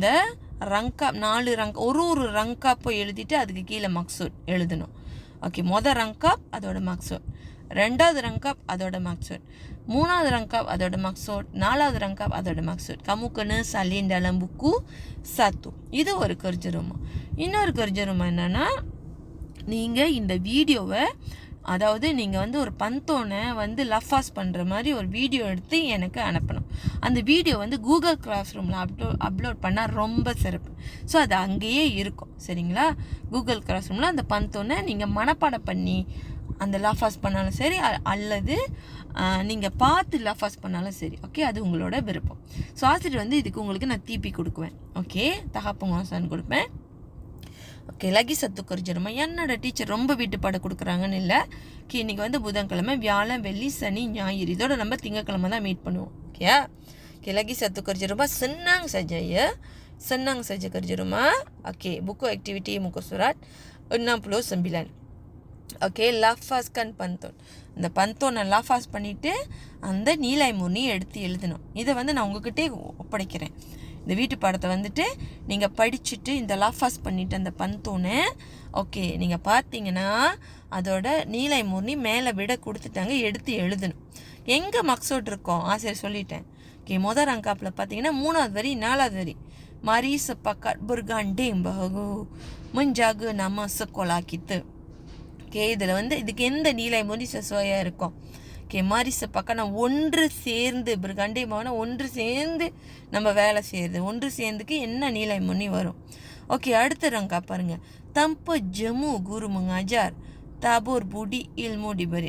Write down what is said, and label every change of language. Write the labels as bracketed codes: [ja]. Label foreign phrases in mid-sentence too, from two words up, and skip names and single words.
[ta] இந்த ரங்காப் 4 ரங்காப் ஒரு ரங்காப்பை எழுதிட்டு அதுக்கு கீழே மக்சூட் எழுதணும். ஓகே, ரங்காப் அதோட மக்சூட், 2வது ரங்காப் அதோட மக்சூட், 3வது ரங்காப் அதோட மக்சூட், 4வது ரங்காப் அதோட மக்சூட். [ms] Kamu kena salin dalam buku 1. [ta] இது ஒரு [ms] kerja rumah. [ta] இன்னொரு [ms] kerja rumah [ta] என்னன்னா, நீங்கள் இந்த வீடியோவை, அதாவது நீங்கள் வந்து ஒரு பந்தோனை வந்து லஃபாஸ் பண்ணுற மாதிரி ஒரு வீடியோ எடுத்து எனக்கு அனுப்பணும். அந்த வீடியோ வந்து கூகுள் கிளாஸ் ரூமில் அப்லோட் பண்ணால் ரொம்ப சிறப்பு. ஸோ அது அங்கேயே இருக்கும், சரிங்களா? கூகுள் கிளாஸ் ரூமில் அந்த பந்தோனை நீங்கள் மனப்பாடம் பண்ணி அந்த லஃபாஸ் பண்ணாலும் சரி, அல்லது நீங்கள் பார்த்து லஃபாஸ் பண்ணாலும் சரி. ஓகே, அது உங்களோட விருப்பம். ஸோ ஆசிரியர் வந்து இதுக்கு உங்களுக்கு நான் தீபி கொடுக்குவேன். ஓகே, தகாப்புங்கோசான்னு கொடுப்பேன். ஓகே, [ms] lagi satu kerja rumah. [ta] என்னோட டீச்சர் ரொம்ப வீட்டுப்பாடு கொடுக்குறாங்கன்னு இல்லை. ஓகே, இன்றைக்கி வந்து புதன்கிழமை, வியாழன், வெள்ளி, சனி, ஞாயிறு. இதோட நம்ம திங்கக்கிழமை தான் மீட் பண்ணுவோம். ஓகே, [ms] lagi satu kerja rumah. Senang saja ya, senang saja kerja rumah. ஓகே, buku aktiviti muka surat 69. ஓகே, lafazkan pantun. [ta] இந்த பந்தோனை லஃபாஸ் பண்ணிவிட்டு அந்த [ms] nilai murni [ta] எடுத்து எழுதணும். இதை வந்து நான் உங்ககிட்டே ஒப்படைக்கிறேன். இந்த வீட்டு பாடத்தை வந்துட்டு நீங்கள் படிச்சுட்டு இந்த லஃபாஸ் பண்ணிவிட்டு அந்த பந்தோனை, ஓகே, நீங்கள் பார்த்தீங்கன்னா அதோட [ms] nilai murni [ta] மேலே விட கொடுத்துட்டாங்க, எடுத்து எழுதணும். எங்கே மக்சூட் இருக்கோம் ஆசிரியர் சொல்லிட்டேன். ஓகே, முதல் ரங்காப்பில் பார்த்தீங்கன்னா 3வது வரி 4வது வரி. [ms] Mari sepakat bergandeng bahu menjaga nama sekolah kita. [ta] ஓகே, இதில் வந்து இதுக்கு எந்த [ms] nilai murni [ta] செசுவையாக இருக்கும்? ஓகே, [ms] mari sepakat [ta] ஒன்று சேர்ந்து கண்டே மாவனா ஒன்று சேர்ந்து நம்ம வேலை செய்யுது. ஒன்று சேர்ந்துக்கு என்ன [ms] nilai murni [ta] வரும்? ஓகே, அடுத்த ரங்கா பாருங்கள். [ms] tanpa jemu guru mengajar tabur budi ilmu diberi.